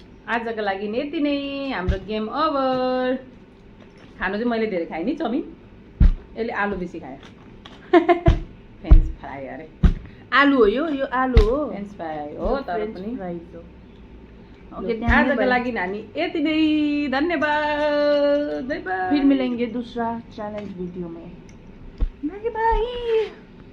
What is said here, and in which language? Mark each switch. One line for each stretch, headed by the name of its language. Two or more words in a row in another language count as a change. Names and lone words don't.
Nepali: आजको लागि यति नै, हाम्रो
English: game over.
Nepali: खानु चाहिँ मैले धेरै खाएँ नि चाउमिन, यसले आलु बेसी खायो।
English: French fry अरे,
Nepali: आलु हो यो आलु हो,
English: French fry
Nepali: हो तर पनि। ओके, आजको लागि हामी यति नै, धन्यवाद,
English: bye bye.
Hindi: फिर मिलेंगे दूसरा
English: challenge video
Hindi: में।
English: bye bye.